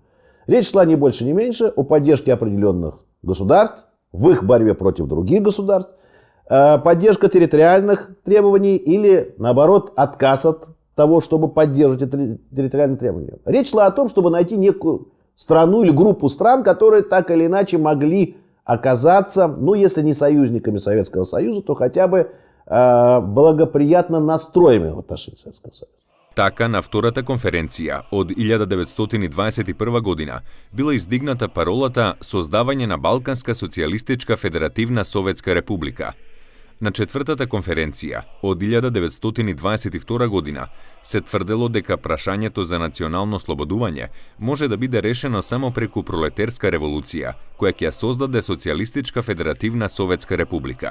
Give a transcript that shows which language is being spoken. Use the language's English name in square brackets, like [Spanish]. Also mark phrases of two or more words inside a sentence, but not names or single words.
[Russian] Речь шла ни больше, ни меньше о поддержке определенных государств в их борьбе против других государств, поддержка территориальных требований или, наоборот, отказ от того, чтобы поддерживать эти территориальные требования. Речь шла о том, чтобы найти некую страну или группу стран, которые так или иначе могли оказаться, ну, если не союзниками Советского Союза, то хотя бы благоприятно настроенными в отношении Советского Союза. [Macedonian] Така, на втората конференција од 1921 година била издигната паролата создавање на Балканска социјалистичка федеративна Советска република. На четвртата конференција од 1922 година се тврдело дека прашањето за национално слободување може да биде решено само преку пролетерска револуција, која ќе ја создаде Социјалистичка федеративна Советска република.